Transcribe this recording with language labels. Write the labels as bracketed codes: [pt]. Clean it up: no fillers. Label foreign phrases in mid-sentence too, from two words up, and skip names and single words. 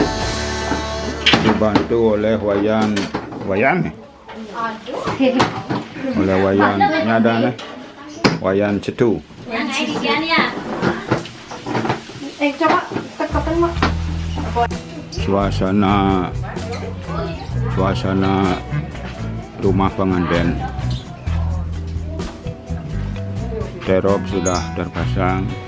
[id] Dibantu oleh Wayan oleh wayan nyada nih wayan cetu. Yang ini dia nih ya. Coba tekan mak. Suasana rumah pengantin. Terop sudah terpasang.